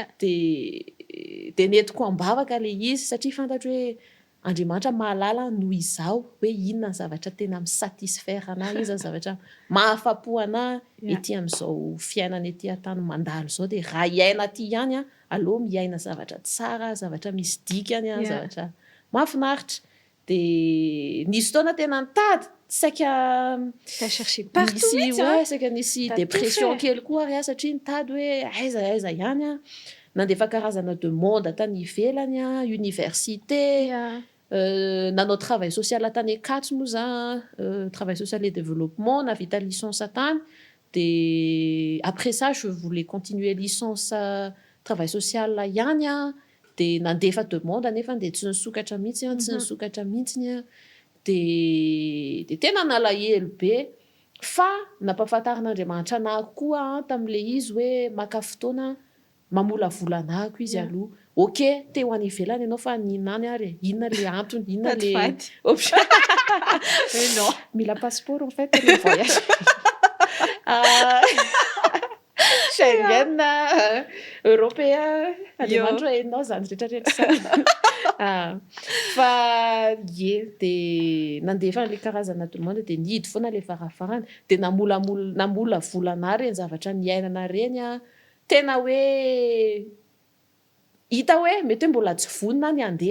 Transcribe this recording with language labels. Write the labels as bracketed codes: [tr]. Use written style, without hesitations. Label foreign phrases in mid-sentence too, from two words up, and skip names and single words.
[mg] dia netiko ambavaka le izy satria fantatro hoe Andriamanitra mahalala noho izao hoe inona ny zavatra tena misatisfaire anahy izy zavatra mahafapo anahy ety amin'izao fiainana ety an-tany mandalo zao dia raha hiaina aty ihany aloha miaina zavatra tsara zavatra misy dikany zavatra mahafinaritra dia nisy fotoana tena nitady saika [fr] chercher partout [mg] saika nisy dépression kely koa ary satria nitady hoe aiza ihany nandefa karazana demande tany ivelany université nanao [fr] travail social [mg] tany Akatso moa za [fr] travail social et développement [mg] navita licence tany dia [fr] après ça je voulais continuer licence travail social [mg] ihany dia nandefa demande nefa dia tsy nisokatra mihitsy dia tena nalahelo be fa nampafantarin'Andriamanitra anahy koa tamin'ile izy hoe maka fotoana mamolavola anahako izy aloha ok te ho any ivelany ianao fa ninany ary inona le antony inona le non mila passeport [fr] en fait le voyage Schengen européen [mg] Andriamanitra hoe enao zany rehetrarehetra fa dia nandefa le karazana demande dia nihidy foana le farafarany dia namola vola anahy reny zavatra niainana reny tena hoe hita hoe mety hoe mbola tsy vonina ny andeha